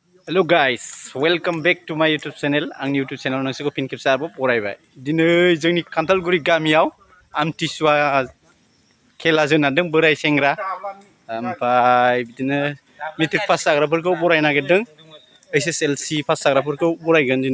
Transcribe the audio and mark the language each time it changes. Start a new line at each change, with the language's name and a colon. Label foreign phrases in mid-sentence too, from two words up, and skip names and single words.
English: Hello guys, welcome back to my YouTube channel.
Bodo: आंनि YouTube channel नोंसोरखौ फिन खेबसे आरोबाव बरायबाय। दिनै जोंनि खान्थालगुरि गामियाव आमथिसुवा खेला जोनादों बोराय सेंग्रा ओमफ्राय बिदिनो मेट्रिक पास जाग्राफोरखौ बरायनो नागिरदों। HSLC पास जाग्राफोरखौ बरायगोन दिनै।